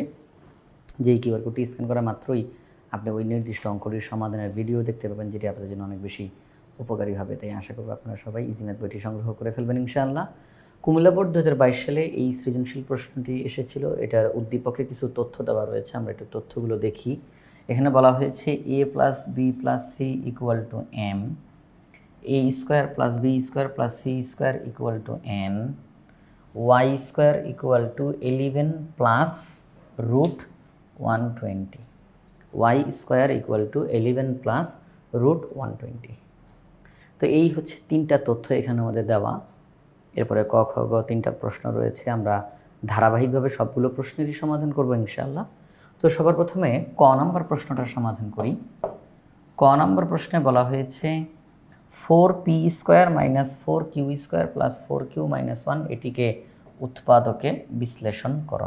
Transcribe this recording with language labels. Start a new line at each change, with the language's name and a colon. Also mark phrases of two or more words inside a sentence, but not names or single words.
Bangla: যেই কিউআর কোডটি স্ক্যান করা মাত্রই আপনি ওই নির্দিষ্ট অঙ্কটির সমাধানের ভিডিও দেখতে পাবেন, যেটি আপনাদের জন্য অনেক বেশি উপকারী হবে। তাই আশা করব আপনারা সবাই ইজি ম্যাথ বইটি সংগ্রহ করে ফেলবেন
Arabic: إن شاء الله.
Bangla: কুমিল্লা বোর্ড 2022 সালে এই সৃজনশীল প্রশ্নটি এসেছিল। এটার উদ্দীপকে কিছু তথ্য দেওয়া রয়েছে, আমরা একটু তথ্যগুলো দেখি। এখানে বলা হয়েছে a + b + c = m, a² + b² + c² = n, y² = 11 + √120, y² = 11 + √120। তো এই হচ্ছে তিনটা তথ্য এখানে আমাদের দেওয়া। এরপরে ক, খ, গ তিনটা প্রশ্ন রয়েছে। আমরা ধারাবাহিকভাবে সবগুলো প্রশ্নেরই সমাধান করব
Arabic: إن شاء الله.
Bangla: তো সবার প্রথমে ক নম্বর প্রশ্নটা সমাধান করি। ক নম্বর প্রশ্নে বলা হয়েছে 4p² - 4q² + 4q - 1 এটিকে উৎপাদকে বিশ্লেষণ করো।